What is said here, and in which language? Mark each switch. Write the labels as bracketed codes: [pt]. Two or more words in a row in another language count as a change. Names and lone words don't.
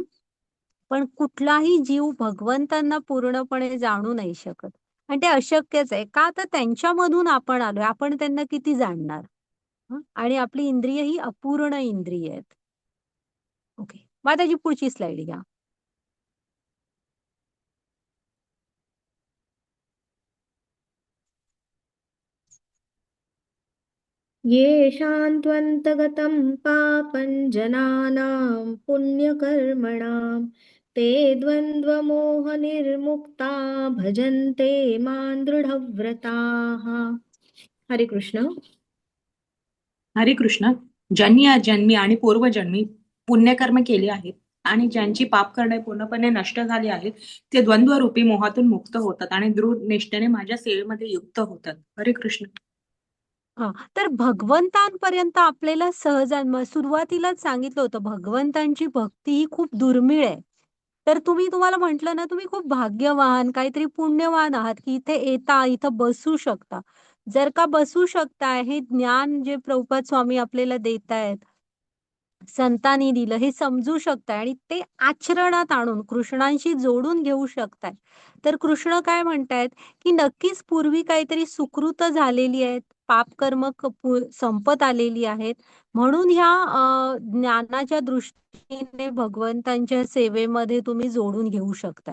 [mr] पण कुठलाही जीव भगवंतांना पूर्णपणे जाणू नाही शकत आणि ते अशक्यच आहे. का तर त्यांच्यामधून आपण आलोय, आपण त्यांना किती जाणणार. आणि आपली इंद्रिय ही अपूर्ण इंद्रिय आहेत. ओके. माताजी पुढची स्लाइड घ्या. [sa] येषान्त्वन्तगतं पापं जनानां पुण्यकर्मणां ते द्वन्द्वमोहनिर्मुक्ता भजन्ते मां दृढव्रताः. हरे कृष्ण. हरे कृष्ण. [mr] ज्यांनी अजन्मी आणि पूर्वजन्मी पुण्यकर्म केले आहेत आणि ज्यांची पाप करणे पूर्णपणे नष्ट झाली आहेत, ते द्वंद्वरूपी मोहातून मुक्त होतात आणि दृढ निष्ठेने माझ्या सेवेमध्ये युक्त होतात. [sa] हरे कृष्ण. [mr] हा. तर भगवंतांपर्यंत आपल्याला सुरुवातीलाच सांगितलं होतं भगवंतांची भक्ती ही खूप दुर्मिळ आहे. तर तुम्हाला म्हटलं ना, तुम्ही खूप भाग्यवान काहीतरी पुण्यवान आहात की इथे येता, इथं बसू शकता. जर का बसू शकताय, हे ज्ञान जे प्रभुपाद स्वामी आपल्याला देतायत, संतांनी दिलं हे समजू शकताय आणि ते आचरणात आणून कृष्णांशी जोडून घेऊ शकताय, तर कृष्ण काय म्हणतायत की नक्कीच पूर्वी काहीतरी सुकृत झालेली आहेत, पापकर्म संपत आलेली आहेत, म्हणून ह्या ज्ञानाच्या दृष्टीने भगवंतांच्या सेवेमध्ये तुम्ही जोडून घेऊ शकताय.